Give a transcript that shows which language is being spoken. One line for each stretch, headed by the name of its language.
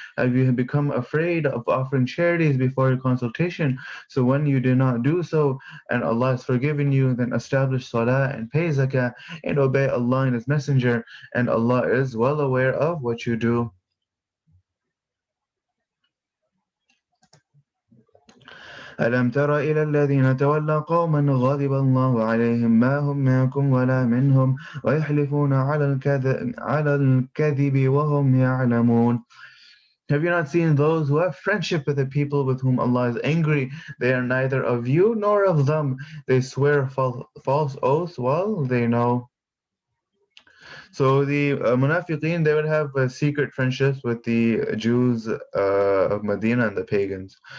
English: Have you become afraid of offering charities before your consultation? So when you do not do so and Allah has forgiven you, then establish salah and pay zakah and obey Allah and His Messenger, and Allah is well aware of what you do.
Arabic: ألم تر إلى الذين تولوا قوما غضب الله عليهم ما هم منكم ولا منهم ويحلفون على الكذب وهم يعلمون.
English: Have you not seen those who have friendship with the people with whom Allah is angry? They are neither of you nor of them. They swear false oaths while they know. So the Munafiqeen, they would have secret friendships with the Jews of Medina and the pagans.